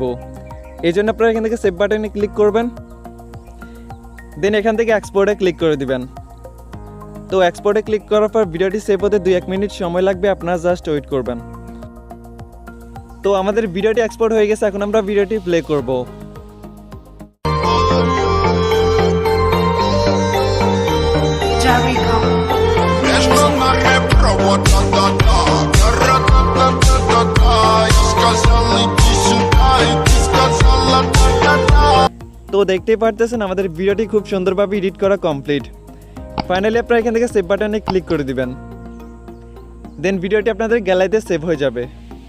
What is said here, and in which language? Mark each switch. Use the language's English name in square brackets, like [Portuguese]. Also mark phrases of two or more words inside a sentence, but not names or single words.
[Bangla] এই জন্য আপনারা এখান থেকে সেভ বাটনে ক্লিক করবেন। দেন এখান থেকে এক্সপোর্টে ক্লিক করে দিবেন। তো এক্সপোর্টে ক্লিক করার পর ভিডিওটি সেভ হতে 2-1 মিনিট সময় লাগবে, আপনারা [English] just wait [Bangla] করবেন। তো আমাদের ভিডিওটি এক্সপোর্ট হয়ে গেছে। এখন আমরা ভিডিওটি প্লে করব। [Russian] Между нами провод, да-да-да. Да-да-да-да-да. Я сказал, иди сюда, и ты сказала да-да-да. [Bangla] তো দেখতেই পারতেছেন আমাদের ভিডিওটি খুব সুন্দরভাবে এডিট করা কমপ্লিট। ফাইনালি আপনারা এখান থেকে সেভ বাটনে ক্লিক করে দিবেন। দেন ভিডিওটি আপনাদের গ্যালারিতে সেভ হয়ে যাবে।